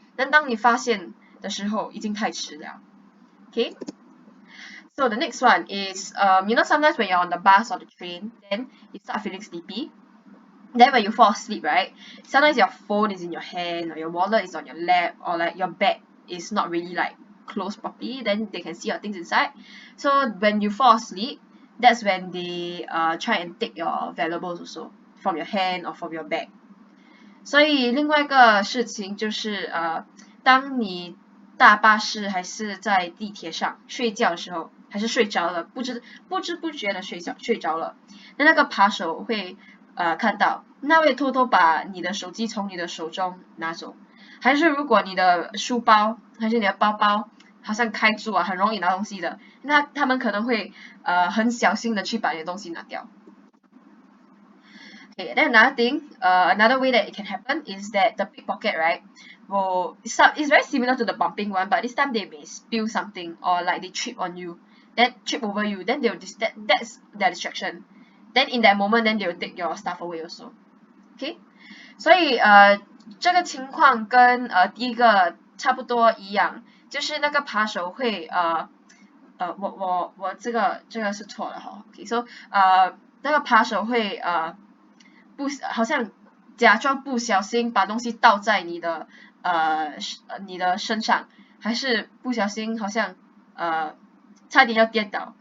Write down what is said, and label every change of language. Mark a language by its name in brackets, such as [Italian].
[Chinese] 但当你发现的时候，已经太迟了。 [English] Okay? So the next one is, sometimes when you're on the bus or the train, then you start feeling sleepy. Then when you fall asleep, right, sometimes your phone is in your hand or your wallet is on your lap or like your bag is not really like closed properly, then they can see your things inside. So when you fall asleep, that's when they try and take your valuables also from your hand or from your bag. [Chinese] 所以另外一个事情就是当你大巴士还是在地铁上睡觉的时候，还是睡着了，不知不觉的睡着了，那个扒手会看到，那会偷偷把你的手机从你的手中拿走，还是如果你的书包还是你的包包好像开住很容易拿东西的，那他们可能会很小心的去把你的东西拿掉。 [English] Okay, then another thing, another way that it can happen is that the pickpocket, right, it's very similar to the bumping one, but this time they may spill something or like they trip on you, then trip over you, then that's their distraction. Then in that moment, then they will take your stuff away also. [Chinese] Okay, 所以这个情况跟第一个差不多一样，就是那个扒手会我这个是错的哈。 [English] Okay, so [Chinese] 那个扒手会好像假装不小心把东西倒在你的身上，还是不小心好像差点要跌倒。